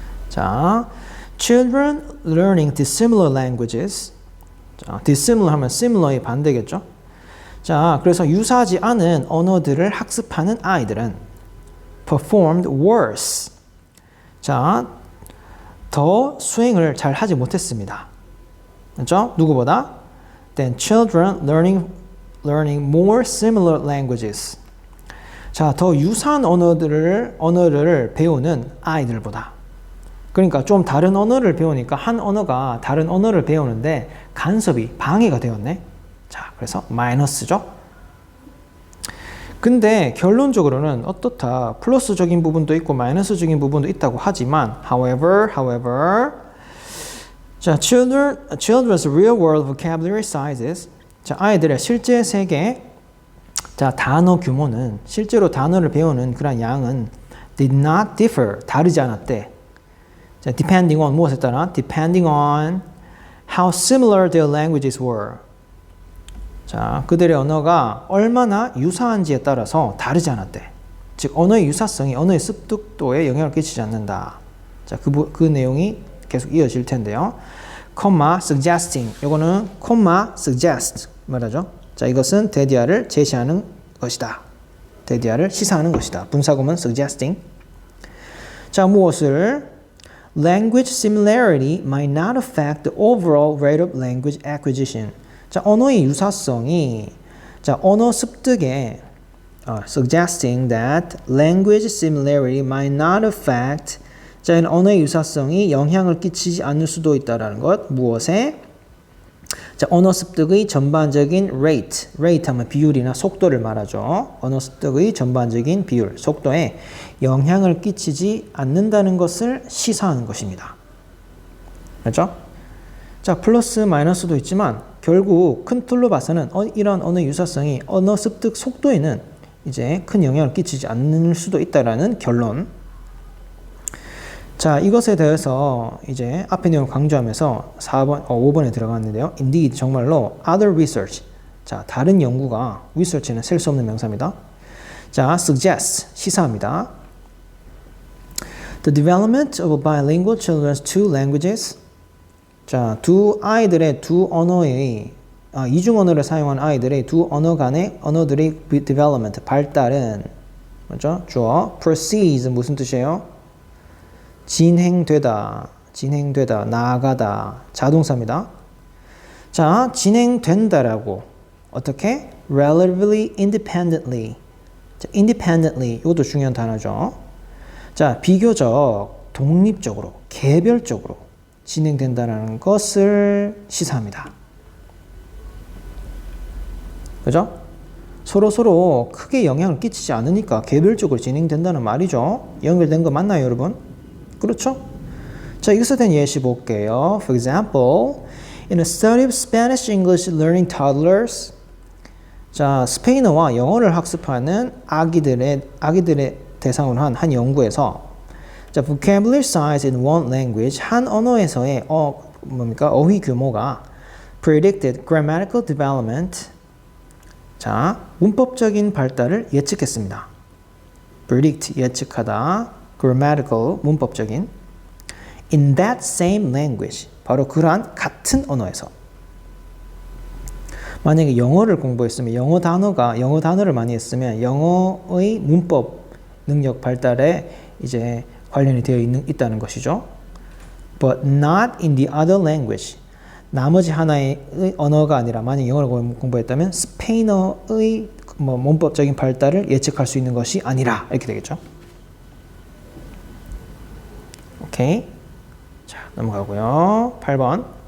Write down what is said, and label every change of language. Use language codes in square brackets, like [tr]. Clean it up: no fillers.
[en] 자, children learning dissimilar languages. [ko] 자, dissimilar 하면 similar의 반대겠죠. 자, 그래서 유사하지 않은 언어들을 학습하는 아이들은 [en] performed worse. [ko] 자, 더 수행을 잘 하지 못했습니다. 그렇죠? 누구보다? [en] Then children learning more similar languages. [ko] 자, 더 유사한 언어를 배우는 아이들보다. 그러니까 좀 다른 언어를 배우니까 한 언어가 다른 언어를 배우는데 간섭이 방해가 되었네. 자, 그래서 마이너스죠. 근데 결론적으로는 어떻다. 플러스적인 부분도 있고 마이너스적인 부분도 있다고 하지만 [en] however [ko] 자, [en] children's real world vocabulary sizes. [ko] 자, 아이들의 실제 세계 자, 단어 규모는 실제로 단어를 배우는 그런 양은 [en] did not differ. [ko] 다르지 않았대. 자, [en] depending on [ko] 무엇에 따라? [en] depending on how similar their languages were. [ko] 자, 그들의 언어가 얼마나 유사한지에 따라서 다르지 않았대. 즉, 언어의 유사성이 언어의 습득도에 영향을 끼치지 않는다. 자, 그 내용이 계속 이어질 텐데요. comma suggesting. 요거는 comma suggest 말하죠. 자, 이것은 대디아를 제시하는 것이다. 대디아를 시사하는 것이다. 분사구문 suggesting. 자, 무엇을? [en] Language similarity might not affect the overall rate of language acquisition. [ko] 자, 언어의 유사성이 자, 언어 습득에 [en] suggesting that language similarity might not affect [ko] 자, 언어의 유사성이 영향을 끼치지 않을 수도 있다라는 것. 무엇에? 자, 언어 습득의 전반적인 rate 하면 비율이나 속도를 말하죠. 언어 습득의 전반적인 비율, 속도에 영향을 끼치지 않는다는 것을 시사하는 것입니다. 그렇죠? 자, 플러스 마이너스도 있지만 결국 큰 틀로 봐서는 이런 언어 유사성이 언어 습득 속도에는 이제 큰 영향을 끼치지 않을 수도 있다라는 결론. 자, 이것에 대해서 이제 앞의 내용을 강조하면서 5번에 들어갔는데요. [en] Indeed, 정말로 other research. [ko] 자, 다른 연구가 research는 셀 수 없는 명사입니다. 자, suggest, 시사합니다. [en] The development of bilingual children's two languages. [ko] 자, 두 아이들의 두 언어의 이중 언어를 사용한 아이들의 두 언어 간의 언어들의 development, 발달은 뭐죠? 주어 [en] proceeds [ko] 무슨 뜻이에요? 진행되다, 나아가다, 자동사입니다. 자, 진행된다라고 어떻게? [en] Relatively independently. [ko] 자, independently 이것도 중요한 단어죠. 자, 비교적 독립적으로, 개별적으로 진행된다는 것을 시사합니다. 그죠? 서로 크게 영향을 끼치지 않으니까 개별적으로 진행된다는 말이죠. 연결된 거 맞나요, 여러분? 그렇죠? 자, 이것에 대한 예시 볼게요. [en] For example, in a study of Spanish English learning toddlers. [ko] 자, 스페인어와 영어를 학습하는 아기들의 대상으로 한 연구에서 자, [en] vocabulary size in one language [ko] 한 언어에서의 어휘 규모가 [en] predicted grammatical development. [ko] 자, 문법적인 발달을 예측했습니다. predict 예측하다. grammatical 문법적인 [en] in that same language [ko] 바로 그러한 같은 언어에서 만약에 영어를 공부했으면 영어 단어를 많이 했으면 영어의 문법 능력 발달에 이제 관련이 되어 있다는 것이죠. [en] But not in the other language. [ko] 나머지 하나의 언어가 아니라 만약 영어를 공부했다면 스페인어의 문법적인 발달을 예측할 수 있는 것이 아니라 이렇게 되겠죠. 오케이. 자, 넘어가고요. 8번.